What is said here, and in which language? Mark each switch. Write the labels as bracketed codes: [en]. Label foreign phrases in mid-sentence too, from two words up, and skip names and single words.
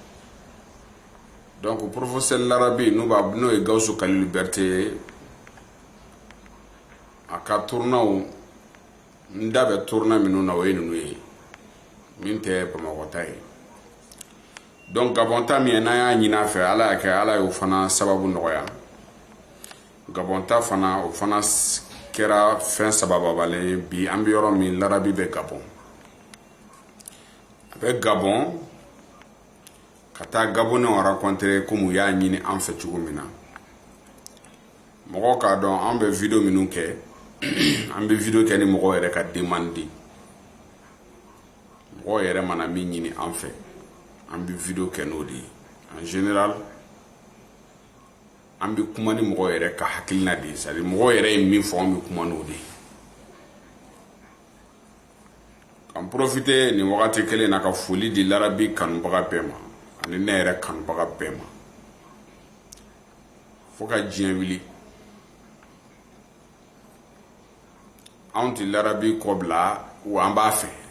[fr] donc professeur [bm] l'arabi n'o ye Gawusu Kalilu Berete a ka tournaw nda bɛ tourna minnu na o ye ninnu ye min tɛ Bamakɔ ta ye donc Gabon ta min n'a y'a ɲin'a fɛ ala y'a kɛ ala y'o fana sababu nɔgɔya Gabon ta fana o fana kɛra fɛn sabababalen ye bi an bɛ yɔrɔ min l'arabi bɛ Gabon a bɛ Gabon ka taa [fr] Gabonais rencontrer comme [bm] u y'a ɲini an fɛ cogo min na mɔgɔw k'a dɔn an bɛ video minnu kɛ an bɛ video kɛ ni mɔgɔw yɛrɛ ka demande mɔgɔw yɛrɛ mana min ɲini an fɛ an bɛ video kɛ n'o de ye [fr] en général [bm] an bɛ kuma ni mɔgɔw yɛrɛ ka hakilina de ye [fr] c'est à dire [bm] mɔgɔw yɛrɛ ye min fɔ an bɛ kuma n'o de ye k'an profiter nin wagati kelen na ka foli di l'arabi kanubaga bɛɛ ma ani ne yɛrɛ kanubaga bɛɛ ma fo ka diɲɛ wuli anw ti l'arabi kɔ bila wa an b'a fɛ